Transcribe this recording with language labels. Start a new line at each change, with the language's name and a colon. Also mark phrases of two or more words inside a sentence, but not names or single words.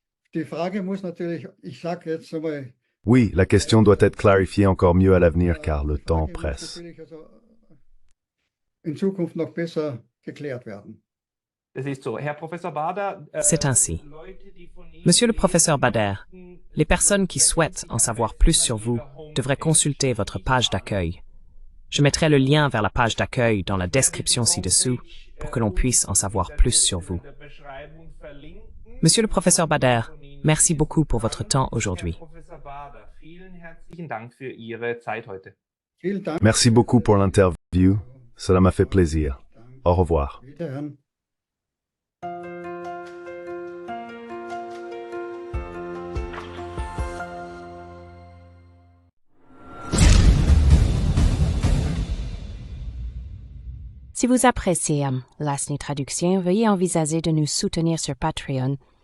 German: Die Frage muss natürlich, ich sage jetzt einmal,
French: Oui, la question doit être clarifiée encore mieux à l'avenir car le temps
German: Frage muss
French: presse.
German: natürlich also in Zukunft noch besser geklärt werden. Das ist so. Herr Professor Bader,
French: C'est ainsi. Monsieur le professeur Bader, les personnes qui souhaitent en savoir plus sur vous devraient consulter votre page d'accueil. Je mettrai le lien vers la page d'accueil dans la description ci-dessous pour que l'on puisse en savoir plus sur vous. Monsieur le professeur Bader, merci beaucoup pour votre temps aujourd'hui.
German: Vielen herzlichen Dank für Ihre Zeit heute. Vielen Dank.
French: Merci beaucoup pour l'interview. Cela m'a fait plaisir. Au revoir.
German: Wiederhören.
French: Si vous appréciez Lasny Traduction, veuillez envisager de nous soutenir sur Patreon.